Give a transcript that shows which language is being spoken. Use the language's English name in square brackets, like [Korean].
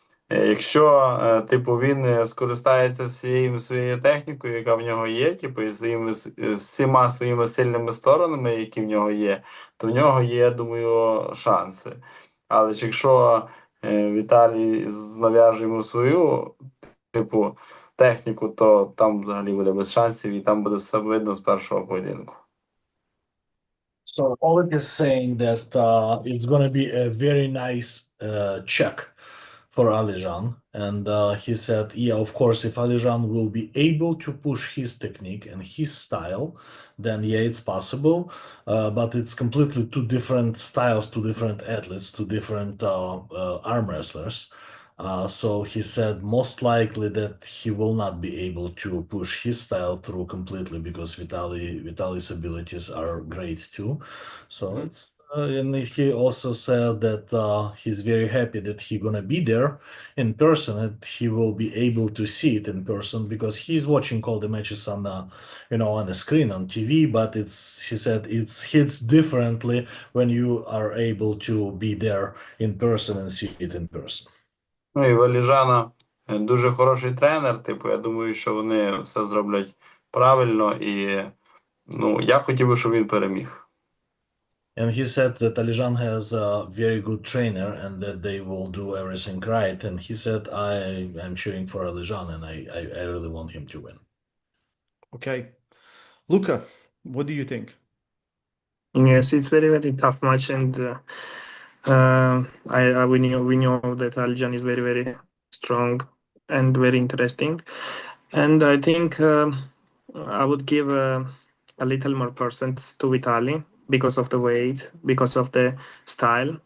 [Ukrainian] Якщо, типу, він скористається всією своєю технікою, яка в нього є, типу, і всіма своїми сильними сторонами, які в нього є, то в нього є, я думаю, шанси. Але ж якщо Віталій нав'яже йому свою, типу, техніку, то там взагалі буде без шансів, і там буде все видно з першого поєдинку. [English] So Oleg is saying that it's going to be a very nice check for Alijan. And he said, yeah, of course, if Alijan will be able to push his technique and his style, then yeah, it's possible. But it's completely two different styles, two different athletes, two different arm wrestlers. So he said most likely that he will not be able to push his style through completely because Vitaly's abilities are great too. So Mhm. it's and he also said that he's very happy that he's gonna be there in person and he will be able to see it in person because he's watching all the matches on on the screen on TV. But he said it hits differently when you are able to be there in person and see it in person. [Ukrainian] Ну і Валіжана дуже хороший тренер. Типу, я думаю, що вони все зроблять правильно, і ну, я хотів би, щоб він переміг. [English] And he said that Alijan has a very good trainer and that they will do everything right. And he said, I'm cheering for Alijan and I really want him to win. Okay. Luca, what do you think? Yes, it's very very tough match, and we know that Aljan is very very strong and very interesting, and I think I would give a little more percent to Vitali because of the weight, because of the style.